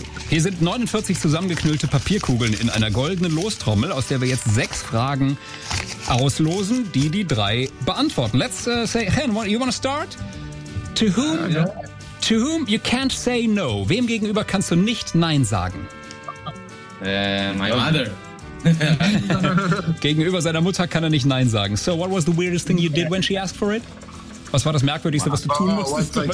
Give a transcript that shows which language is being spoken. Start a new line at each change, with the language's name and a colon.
German: Hier sind 49 zusammengeknüllte Papierkugeln in einer goldenen Lostrommel, aus der wir jetzt sechs Fragen auslosen, die die drei beantworten.
English: Let's say, Hen, you want to start? To whom? To whom you can't say no.
German: Wem gegenüber kannst du nicht Nein sagen?
English: My mother.
German: Gegenüber seiner Mutter kann er nicht Nein sagen.
English: So, what was the weirdest thing you did when she asked for it?
German: Was war das Merkwürdigste, was du tun musstest?